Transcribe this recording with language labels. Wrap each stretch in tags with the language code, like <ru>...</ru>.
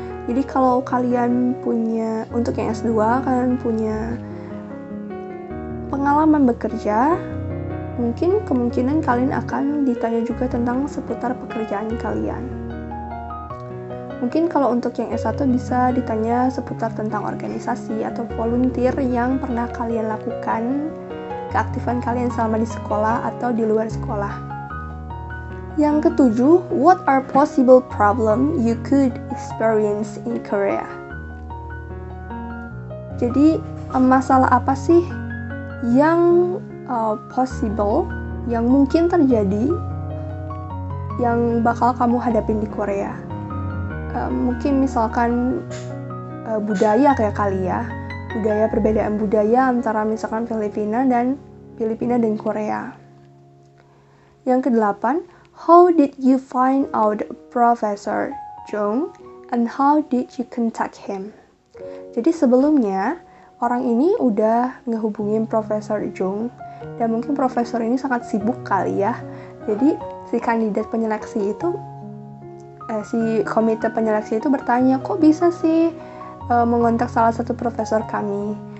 <id>Jadi kalau kalian punya, untuk yang S2, kalian punya pengalaman bekerja, mungkin kemungkinan kalian akan ditanya juga tentang seputar pekerjaan kalian. Mungkin kalau untuk yang S1 bisa ditanya seputar tentang organisasi atau volunteer yang pernah kalian lakukan, keaktifan kalian selama di sekolah atau di luar sekolah. Yang ketujuh,</id> <en>what are possible problem you could experience in Korea?</en> <id>Jadi, masalah apa sih yang possible, yang mungkin terjadi, yang bakal kamu hadapin di Korea? Mungkin misalkan budaya kayak kali ya. Perbedaan budaya antara misalkan Filipina dan Korea. Yang kedelapan,</id> <en>how did you find out Professor Jung and how did you contact him?</en> <id>Jadi sebelumnya orang ini udah ngehubungin Profesor Jung dan mungkin profesor ini sangat sibuk kali ya. Jadi si kandidat penyeleksi itu, si komite penyeleksi itu bertanya, kok bisa sih mengontak salah satu profesor kami.</id>